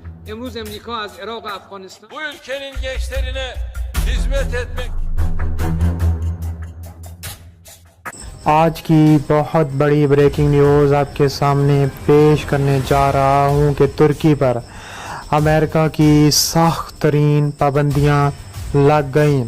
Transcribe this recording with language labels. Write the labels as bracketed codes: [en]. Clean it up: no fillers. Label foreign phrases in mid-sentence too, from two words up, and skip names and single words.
[fa] امروز امریکا از عراق و افغانستان [tr] bu ülkenin gençlerine hizmet etmek [ur] آج کی بہت بڑی بریکنگ نیوز آپ کے سامنے پیش کرنے جا رہا ہوں کہ ترکی پر امریکہ کی سخت ترین پابندیاں لگ گئیں۔